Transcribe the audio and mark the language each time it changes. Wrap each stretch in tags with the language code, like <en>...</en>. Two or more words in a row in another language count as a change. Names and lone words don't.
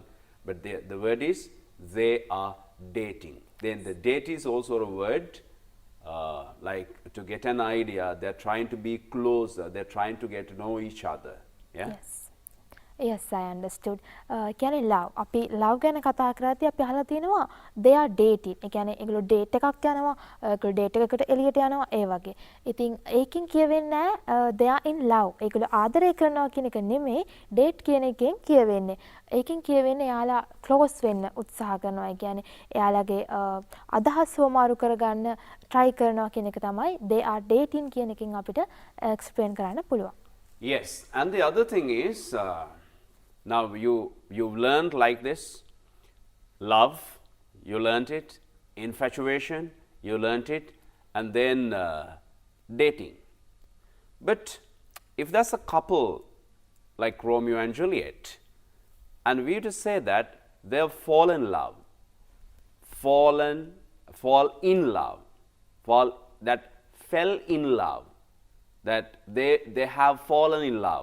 <en>But the word is, they are dating. Then the date is also a word, like to get an idea, they are trying to be closer, they are trying to get to know each other. Yeah? Yes. Yes, I understood. කියන්නේ love.</en> <si>අපි love ගැන කතා කරද්දී අපි අහලා තියෙනවා</si> <en>they are dating.</en> <si>ඒ කියන්නේ ඒගොල්ලෝ date එකක් යනවා, ඒගොල්ලෝ date එකකට එළියට යනවා ඒ වගේ. ඉතින් ඒකෙන් කියවෙන්නේ</si> <en>they are in love.</en> <si>ඒගොල්ලෝ ආදරය කරනවා කියන එක නෙමෙයි date කියන එකෙන් කියවෙන්නේ. ඒකෙන් කියවෙන්නේ එයාලා close වෙන්න උත්සාහ කරනවා. ඒ කියන්නේ එයාලගේ අදහස් වමාරු කරගන්න try කරනවා කියන එක තමයි</si> <en>they are dating</en> <si>කියන එකෙන් අපිට explain කරන්න පුළුවන්.</si> <en>Yes, and the other thing is, Now you've learned like this. Love, you learned it. Infatuation, you learned it. And then dating. But if that's a couple like Romeo and Juliet, and we to say that they have fallen in love, fall in love, that fell in love, that they have fallen in love.</en>